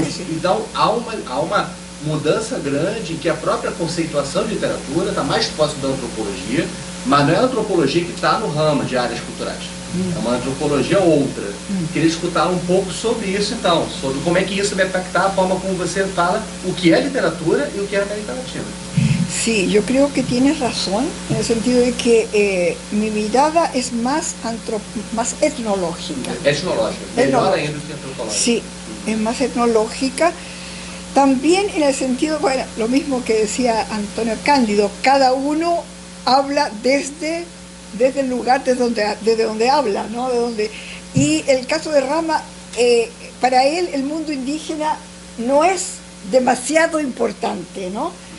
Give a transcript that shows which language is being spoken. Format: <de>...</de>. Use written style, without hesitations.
<pt>Então há uma mudança grande em que a própria conceituação de literatura está mais próxima da antropologia, mas não é a antropologia que está no Rama de áreas culturais. É uma antropologia outra. Queria escutar um pouco sobre isso, então, sobre como é que isso vai impactar a forma como você fala o que é literatura e o que é América Latina.</pt> <es>Sí, yo creo que tienes razón, en el sentido de que mi mirada es más etnológica.</es> <pt>Etnológica, melhor ainda que antropológica.</pt> <es>Sí, es más etnológica. También en el sentido, bueno, lo mismo que decía Antonio Cándido, cada uno habla desde el lugar desde donde habla, ¿no? Y el caso de Rama, para él el mundo indígena no es demasiado importante, ¿no?</es>